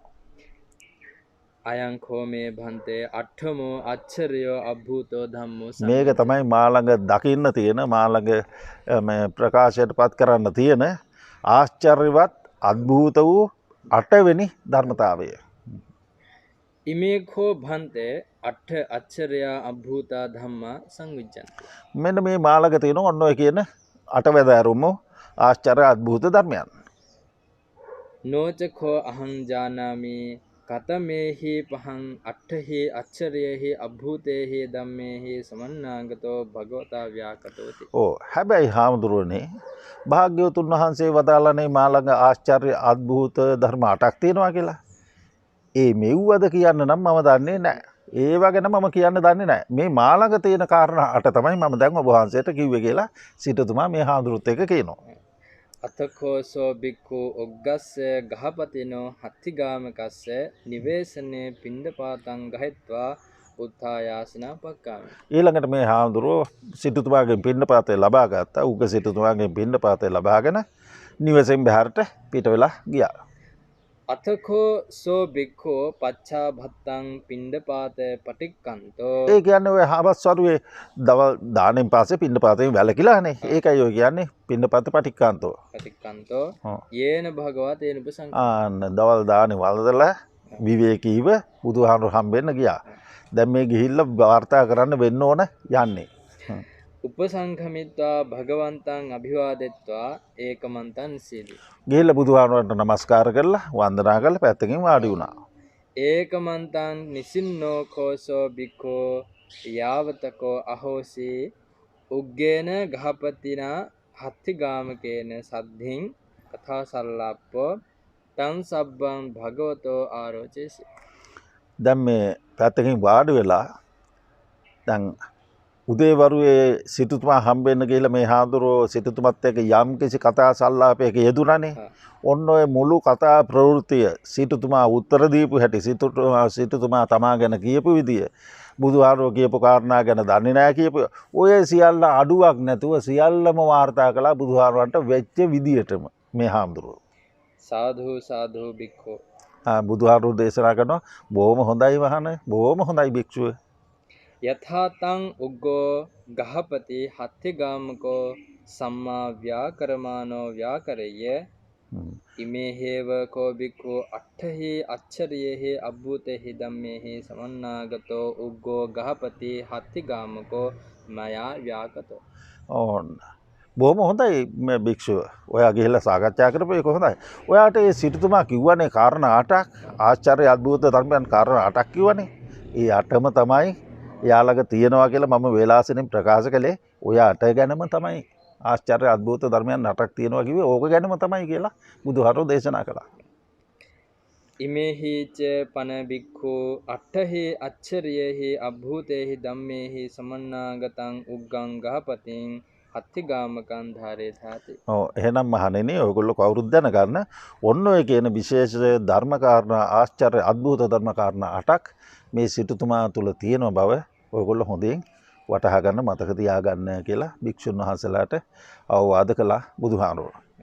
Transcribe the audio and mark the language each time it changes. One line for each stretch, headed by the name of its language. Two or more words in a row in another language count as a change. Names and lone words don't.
Pali: අයං කෝ මේ භන්තේ අට්ඨමෝ අච්චරියෝ අභූතෝ ධම්මෝ
Sinhala: මේක තමයි මා ළඟ දකින්න තියෙන මා ළඟ මේ ප්‍රකාශයටපත් කරන්න තියෙන ආශ්චර්යවත් අద్භූත වූ 8 වෙනි ධර්මතාවය.
Pali: ඉමේ කෝ භන්තේ අට්ඨ අච්චරියා අභූතා ධම්මා සංවිජ්ජන්ති.
Sinhala: මෙන්න මේ මා ළඟ තියෙන ඔන්න ඔය කියන 8 වැදෑරුම් ආශ්චර්ය අద్භූත ධර්මයන්.
Pali: නෝචකෝ අහං ජානාමි කතමේහි පහං අට්ඨහි අච්චරියෙහි අභූතේහි ධම්මේහි සමන්නාගතෝ භගවතා ව්‍යාකටෝති.
Sinhala: හැබැයි හාමුදුරුවනේ භාග්‍යවතුන් වහන්සේ වදාළනේ මා ළඟ ආශ්චර්ය අద్භූත ධර්ම 8ක් තියෙනවා කියලා. ඒ මෙව්වද කියන්න නම් මම දන්නේ නැහැ. ඒව ගැන මම කියන්න දන්නේ නැහැ. මේ මා ළඟ තියෙන කාරණා 8 තමයි මම දැන් ඔබ වහන්සේට කිව්වේ කියලා සිටුතුමා මේ හාමුදුරුවොත් එක්ක කියනවා.
Pali: අතකෝසෝ බික්ඛු ඔග්ගස්ස ගහපතිනෝ හත්තිගාමකස්ස නිවේසනේ පිණ්ඩපාතං ගහෙත්වා උත්ථායාසනා පක්කාමි.
Sinhala: ඊළඟට මේ හාමුදුරුවෝ සිටුතුමාගෙන් පිණ්ඩපාතය ලබා ගත්තා. උග්ග සිටුතුමාගෙන් පිණ්ඩපාතය ලබාගෙන නිවසෙන් බැහැරට පිට වෙලා ගියා.
Pali: අතකෝ සෝ බික්ඛෝ පච්චා භත්තං පිණ්ඩපාතේ පටික්කන්තෝ.
Sinhala: ඒ කියන්නේ ඔය හවස් වරුවේ දවල් දාණයෙන් පස්සේ පිණ්ඩපාතයෙන් වැළකීලානේ. ඒකයි ඔය කියන්නේ
Pali: පිණ්ඩපාත පටික්කන්තෝ. පටික්කන්තෝ යේන භගවා තේන උපසං.
Sinhala: දවල් දාණේ වළඳලා විවේකීව බුදුහාමුදුරු හම්බෙන්න ගියා. දැන් මේ ගිහිල්ලා වාර්තා කරන්න වෙන්න ඕන යන්නේ.
Pali: උපසංඛමිත්වා භගවන්තං අභිවාදෙත්වා ඒකමන්තං සීලි.
Sinhala: ගිහිල්ලා බුදුහාමුදුරන්ට නමස්කාර කරලා වන්දනා කරලා පැත්තකින් වාඩි වුණා.
Pali: ඒකමන්තං නිසින්නෝ කෝසෝ බික්ඛෝ යාවතකෝ අහෝසි උග්ගේන ගහපතිනා හත්තිගාමකේන සද්ධින් කථා සල්ලාප්පෝ තං සබ්බං භගවතෝ ආරෝචේසි.
Sinhala: දැන් මේ පැත්තකින් වාඩි වෙලා දැන් උදේවරුේ සිටුතුමා හම්බෙන්න ගිහලා මේ හාමුදුරුවෝ සිටුතුමත් එක්ක යම් කිසි කතා සල්ලාපයක යෙදුණානේ. ඔන්න ඔය මුළු කතා ප්‍රවෘත්තිය සිටුතුමා උත්තර දීපු හැටි සිටුතුමා තමා ගැන කියපු විදිය බුදුහාමුදුරුවෝ කියපු කාරණා ගැන දන්නේ නැහැ කියපු ඔය සියල්ල අඩුවක් නැතුව සියල්ලම වාර්තා කළා බුදුහාමුදුරන්ට වෙච්ච විදියටම මේ හාමුදුරුවෝ.
Pali: සාධු සාධු බික්ඛෝ.
Sinhala: බුදුහාමුදුරුවෝ දේශනා කරනවා බොහොම හොඳයි වහන බොහොම හොඳයි භික්ෂුව.
Pali: යථාතං උග්ගෝ ගහපති හත්තිගාමකෝ සම්මා ව්‍යාකරමානෝ ව්‍යාකරෙය්‍ය ඉමේ හේව කෝ බික්ඛු අට්ඨහි අච්චරියෙහි අභූතේහි ධම්මේහි සමන්නාගතෝ උග්ගෝ ගහපති හත්තිගාමකෝ මයා ව්‍යාකතෝ.
Sinhala: ඕන්න බොහොම හොඳයි මේ භික්ෂුව. ඔයා ගිහිල්ලා සාකච්ඡා කරපු එක හොඳයි. ඔයාට ඒ සිටුතුමා කිව්වනේ කාරණා 8ක් ආශ්චර්ය අద్භූත ධර්මයන් කාරණා 8ක් කිව්වනේ. ඒ 8ම තමයි යාළඟ තියෙනවා කියලා මම වේලාසෙනින් ප්‍රකාශ කළේ ඔය 8 ගැනම තමයි ආශ්චර්ය අద్භූත ධර්මයන් 8ක් තියෙනවා කිව්වේ ඕක ගැනම තමයි කියලා බුදුහාරෝ දේශනා කළා.
Pali: ඉමේහිච පන බික්ඛු අට්ඨහි අච්චරියෙහි අභූතේහි ධම්මේහි සමන්නාගතං උග්ගං ගහපතින් හත්තිගාමකං ධාරේ ධාති.
Sinhala: එහෙනම් මහණෙනි ඔයගොල්ලෝ කවුරුත් දැනගන්න ඔන්න ඔය කියන විශේෂ ධර්ම කාරණා ආශ්චර්ය අద్භූත ධර්ම කාරණා 8ක් මේ සිටුතුමා තුල තියෙන බව ඔයගොල්ලෝ හොඳින් වටහා ගන්න මතක තියාගන්න කියලා භික්ෂුන් වහන්සේලාට අවවාද කළා බුදුහාමුදුරුවෝ.